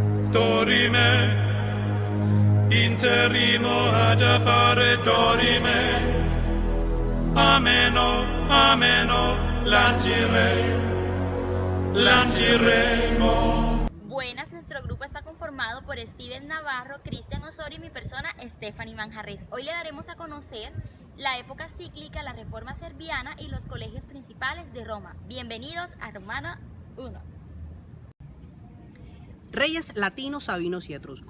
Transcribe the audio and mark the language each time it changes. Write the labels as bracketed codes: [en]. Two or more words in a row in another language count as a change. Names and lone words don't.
[es] dorime, interimo ad appare dorime, ameno, ameno, lanciremo. Buenas, nuestro grupo está conformado por Steven Navarro, Cristian Osorio y mi persona, Stephanie Manjarres. Hoy le daremos a conocer la época cíclica, la Reforma Serviana y los colegios principales de Roma. Bienvenidos a Romana 1. Reyes latinos, sabinos y etruscos.